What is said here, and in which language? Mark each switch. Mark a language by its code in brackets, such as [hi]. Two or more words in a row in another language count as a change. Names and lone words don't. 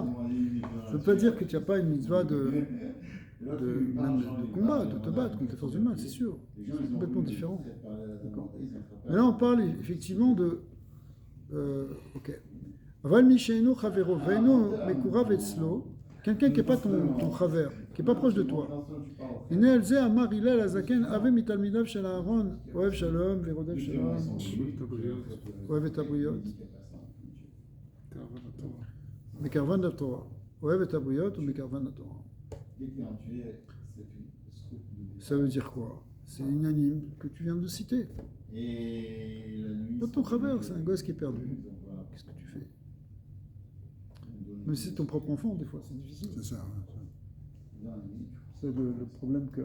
[fr] Ça veut pas dire que tu n'as pas une mitzvah même de combat, de te battre contre les forces du mal, c'est sûr. C'est complètement différent. D'accord. Mais là, on parle effectivement de. Ok. Quelqu'un qui n'est pas ton chaver, qui n'est pas proche de toi. [he] מקרבן לתורה, אוהב את הבריות ומקרבן לתורה. [fr] Ça veut dire quoi? C'est unanime que tu viens de citer. Pas ton travers, c'est un gosse qui est perdu. Qu'est-ce que tu fais? Même si c'est ton propre enfant, des fois, c'est difficile. C'est ça. C'est le problème que.